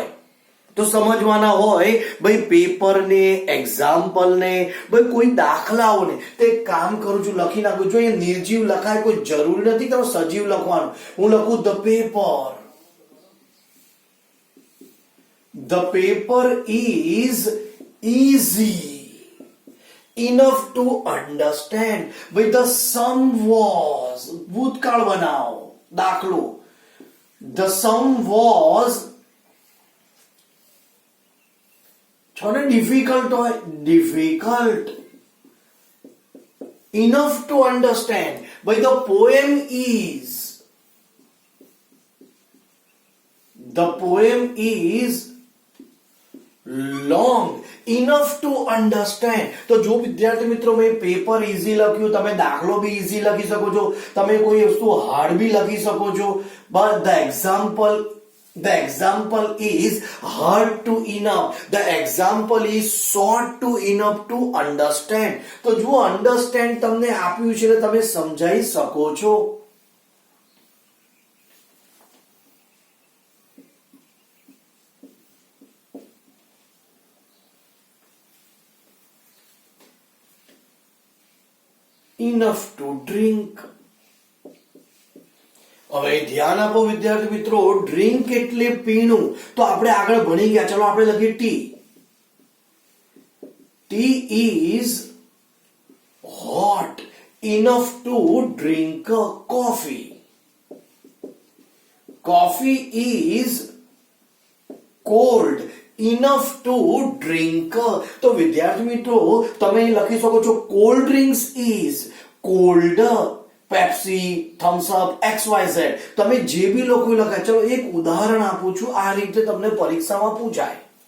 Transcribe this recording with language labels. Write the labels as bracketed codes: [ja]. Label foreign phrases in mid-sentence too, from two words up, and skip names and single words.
[gu] તો સમજવાના હોય ભાઈ પેપરને, એક્ઝામ્પલને, ભાઈ કોઈ દાખલાઓને. તો એક કામ કરું છું લખી નાખું. જો એ નિર્જીવ લખાય કોઈ જરૂરી નથી તમે સજીવ લખવાનું. હું લખું [en] the paper. the paper is easy enough to understand. [gu] ભાઈ [en] the sum was [gu] ભૂતકાળ બનાવો દાખલો. [en] the sum was [gu] છો ને [en] ડિફિકલ્ટ હોય difficult enough to understand. [gu] ભાઈ [en] the poem is long enough to understand. [gu] તો જો વિદ્યાર્થી મિત્રો મેં પેપર ઈઝી લખ્યું, તમે દાખલો બી ઈઝી લખી શકો છો, તમે કોઈ વસ્તુ હાર્ડ બી લખી શકો છો. [en] but the example is hard to enough. the example is short to enough to understand. [gu] તો જો understand તમને આપ્યું છે એટલે તમે સમજાઈ શકો છો. [en] enough to drink. [gu] હવે ધ્યાન આપો વિદ્યાર્થી મિત્રો, ડ્રિંક એટલે પીણું. તો આપણે આગળ ભણી ગયા. ચલો આપણે લખીએ [en] tea. tea is hot enough to drink coffee. Coffee is cold enough to drink. [gu] તો વિદ્યાર્થી મિત્રો તમે લખી શકો છો [en] cold drinks is cold. [gu] પેપ્સી, થમ્સ અપ, XYZ તમે જે બી લોકો લખાય. ચલો એક ઉદાહરણ આપું છું, આ રીતે તમને પરીક્ષામાં પૂછાય.